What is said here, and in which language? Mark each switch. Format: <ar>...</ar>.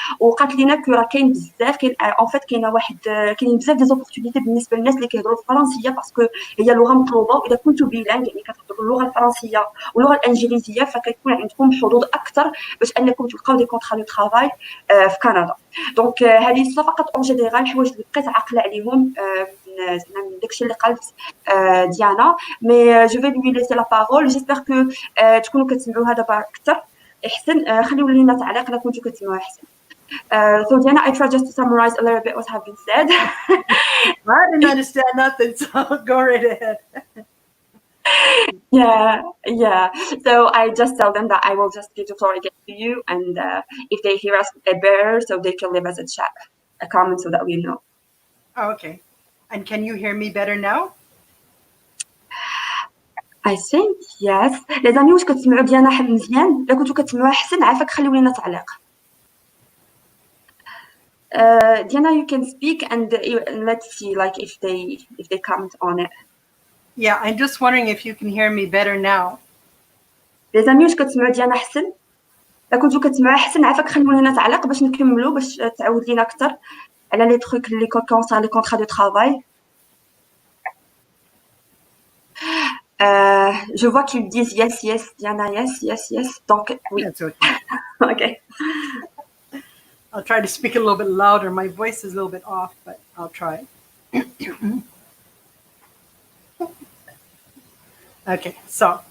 <ar>وقالت لينا كو راه كاين بزاف, كاين ان فيت كاينين بزاف دي زوبورتونيتي بالنسبه للناس اللي كيهضروا الفرنسيه, باسكو هي لغه مطلوبه, واذا كنتو بيلانغ يعني كتهضروا اللغه الفرنسيه واللغه الانجليزيه فكيكون عندكم حظوظ اكثر باش انكم تلقاو دي كونطرا دو طرافاي في كندا. دونك هذه فقط اون جينيرال الحوايج اللي بقيت عاقله عليهم من داكشي اللي قالت ديانا. مي جو في لوي ليسي لا بارول, جيسبر كو تكونوا كتسمعوها دابا اكثر احسن. خليو لينا تعليق الا كنتو كتسمعوها احسن.</ar> <en>So Dianna, I try just to summarize a little bit what have been said. I didn't understand nothing, so go right ahead. Yeah. So I just tell them that I will just give the floor again to you, and if they hear us better, so they can leave us a comment so that we know. Oh, okay. And can you hear me better now? I think yes.</en> <fr>Les amis,</fr> <ar>واش كتسمعوا ديانا مزيان؟ إلا كنتو كتسمعوها أحسن عافاك خليو لينا تعليق.</ar> <en>Dianna, you can speak and let's see like if they comment on it. Yeah, I'm just wondering if you can hear me better now.</en> <ar>لي زامي واش كتسمعوا ديالنا احسن؟ الا كنتو كتسمعوا احسن عافاك خلونا نتعلق باش نكملوا باش تعاود لينا اكثر على لي تروك اللي كونسيرن لي كونطرا دو travail.</ar> <fr>Je vois qu'ils disent</fr> <en>yes, yes, Diana, yes, yes, yes.</en> <fr>Donc, oui.</fr> <en>That's okay. Okay. I'll try to speak a little bit louder. My voice is a little bit off, but I'll try. Okay, so</en>